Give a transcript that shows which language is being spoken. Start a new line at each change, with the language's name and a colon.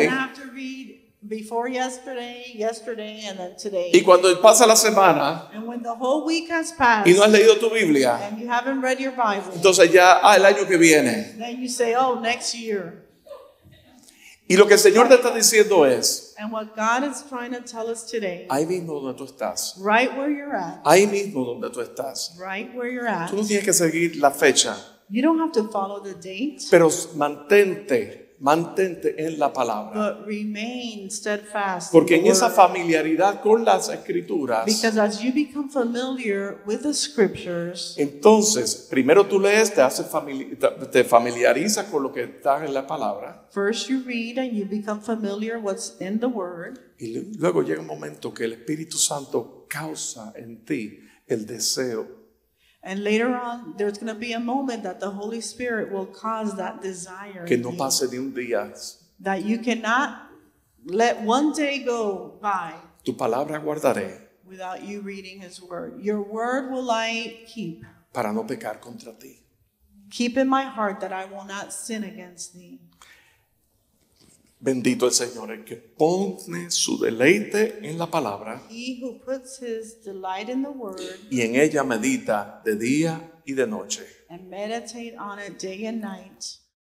English: then I have to read before yesterday, and then today.
Spanish: Y cuando pasa la semana
English: And when the whole week has passed,
Spanish: y no has leído tu Biblia,
English: and you haven't read your Bible,
Spanish: entonces ya, el año que viene.
English: then you say, oh, next year.
Spanish: Y lo que el Señor te está diciendo es,
English: And what God is trying to tell us today,
Spanish: ahí mismo donde tú estás,
English: right where you're at,
Spanish: ahí mismo donde tú estás,
English: right where you're at,
Spanish: tú no tienes que seguir la fecha,
English: you don't have to follow the date,
Spanish: pero mantente mantente en la palabra.
English: but remain steadfast.
Spanish: Porque
English: in
Spanish: en
English: the
Spanish: esa
English: word.
Spanish: familiaridad con las escrituras,
English: Because as you become familiar with the scriptures,
Spanish: entonces, primero tú lees, te familiarizas con lo que está en la palabra,
English: first you read and you become familiar what's in the word.
Spanish: y luego llega un momento que el Espíritu Santo causa en ti el deseo.
English: And later on, there's going to be a moment that the Holy Spirit will cause that desire
Spanish: Que
English: in
Spanish: no
English: you,
Spanish: pase de un día.
English: that you cannot let one day go by
Spanish: Tu palabra guardaré
English: without you reading His word. Your word will I keep.
Spanish: para no pecar contra ti.
English: Keep in my heart that I will not sin against thee.
Spanish: Bendito el Señor, el que pone su deleite en la palabra
English: He who puts his delight in the word y en ella medita de día y de noche. and meditate on it day and night.